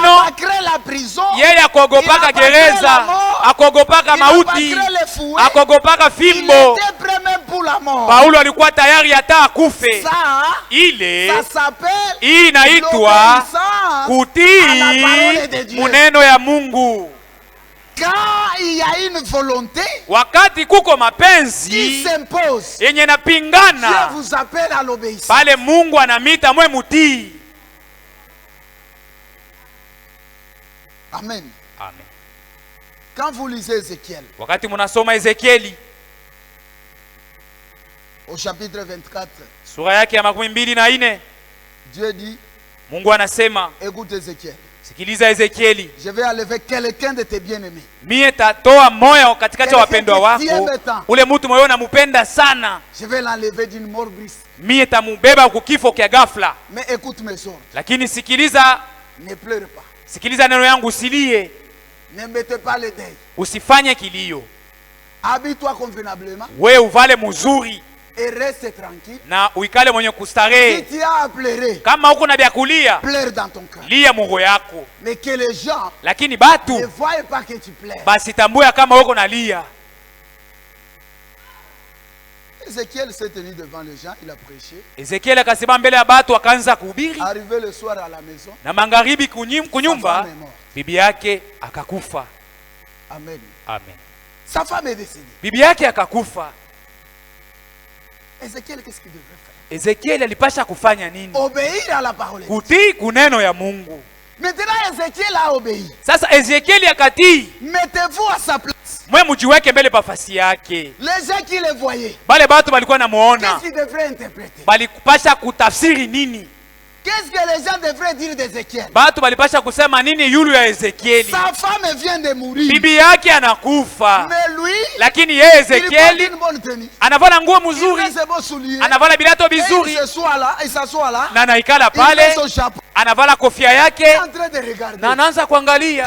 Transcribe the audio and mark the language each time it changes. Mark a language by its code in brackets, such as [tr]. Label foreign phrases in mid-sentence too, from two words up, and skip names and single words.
[fr] Il a créé la prison. [sw] Yeye akogopaka gereza, akogopaka mauti, akogopaka fimbo. [fr] Il était prêt même pour la mort. [sw] Paulo alikuwa tayari hata akufe. [fr] Ça s'appelle [sw] inaitwa kutii muneno ya Mungu. [fr] Quand il y a une volonté, [sw] wakati kuko mapenzi yenye napingana, [fr] Dieu vous appelle à l'obéissance. [sw] Pale Mungu anamita mwe mutii. Amen. Amen. [fr] Quand vous lisez Ézéchiel, [sw] wakati munasoma Ezekieli [fr] au chapitre 24, [sw] sura yake ya 24, [fr] Dieu dit, [sw] Mungu anasema, [fr] écoute Ézéchiel, [sw] sikiliza Ezekieli, [fr] je vais enlever quelqu'un de tes bien-aimés. [sw] Mie tatoa moyo katikati ya wapendwa wako, ule mtu moyo unamupenda sana. [fr] Je vais l'enlever d'une mort brusque. [sw] Mie tamubeba kukifo kia ghafla. [fr] Mais écoute mes ordres. [sw] Lakini sikiliza, [fr] ne pleure pas. [sw] Sikiliza neno yangu, usilie. [fr] Ne mettez pas le deuil. [sw] Usifanye kilio. [fr] Habille-toi convenablement. [sw] We uvale mzuri. [fr] Et reste tranquille. [sw] Na uikale mwenye kustarehe. [fr] Si tu as à pleurer, [sw] kama uko na vya kulia, [fr] pleure dans ton cœur. [sw] Lia moyo yako. [fr] Mais que les gens [sw] lakini batu [fr] ne voient pas que tu pleures. [sw] Basi tambua kama uko na lia. [fr] Ézéchiel s'est tenu devant les gens, il a prêché. [sw] Ezekiel akasimama mbele ya batu akaanza kuhubiri. [fr] Arrivé le soir à la maison, [sw] na magharibi kunyumba, bibi yake akakufa. Amen. Amen. [fr] Sa femme est décédée. [sw] Bibi yake akakufa. [fr] Ézéchiel, qu'est-ce qu'il devrait faire? [sw] Ezekiel alipasha kufanya nini? [fr] Obéir à la parole. [sw] Kutii kuneno ya Mungu. [fr] Maintenant Ézéchiel a obéi. [sw] Sasa Ezekiel akatii. [fr] Mettez-vous à sa place. [sw] Mwe mujiweke mbele pafasi yake. [fr] Les gens qui le voyaient, [sw] bale batu balikuwa namuona, [fr] qu'est-ce qu'ils devraient interpréter? [sw] Balipasha kutafsiri nini? [fr] Qu'est-ce que les gens devraient dire d'Ézéchiel? [sw] Batu balipasha kusema nini yulu ya Ezekieli? [fr] Sa femme vient de mourir. [sw] Bibi yake anakufa. [fr] Mais lui, [sw] lakini yeye Ezekieli anavana nguo mzuri, anavana bilato bizuri, na anaikala pale, anavala kofia yake, na anaanza kuangalia.